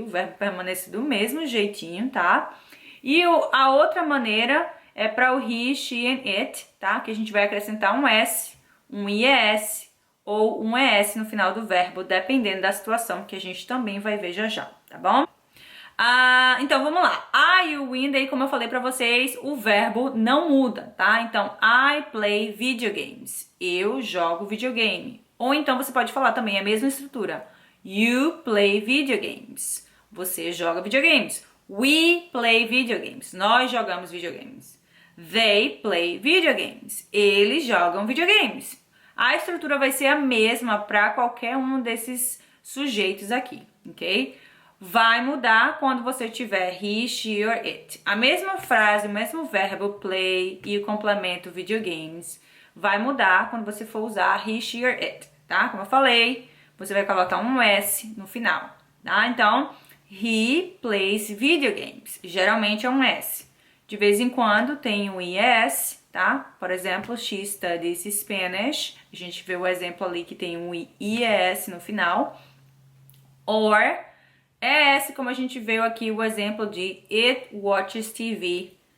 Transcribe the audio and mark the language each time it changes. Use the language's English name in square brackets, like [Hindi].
[Portuguese] O verbo permanece do mesmo jeitinho, tá? E a outra maneira é para o he, she and it, tá? Que a gente vai acrescentar um S, um IES ou um ES no final do verbo, dependendo da situação, que a gente também vai ver já já, tá bom? Então vamos lá. I, you, we, daí como eu falei pra vocês, o verbo não muda, tá? [English] Então, I play video games. [Portuguese] Eu jogo videogame. Ou então você pode falar também a mesma estrutura. [English] You play video games. [Portuguese] Você joga videogames. [English] We play video games. [Portuguese] Nós jogamos videogames. [English] They play video games. [Portuguese] Eles jogam videogames. A estrutura vai ser a mesma para qualquer um desses sujeitos aqui, ok? Vai mudar quando você tiver he, she or it. A mesma frase, o mesmo verbo play e o complemento videogames vai mudar quando você for usar he, she or it, tá? Como eu falei, você vai colocar um S no final, tá? [English] Então, he plays video games. [Portuguese] Geralmente é um S. De vez em quando tem um IS, tá? Por exemplo, [English] she studies Spanish. [Portuguese] A gente vê o exemplo ali que tem um IES no final. Or ES, como a gente viu aqui o exemplo de [English] it watches TV.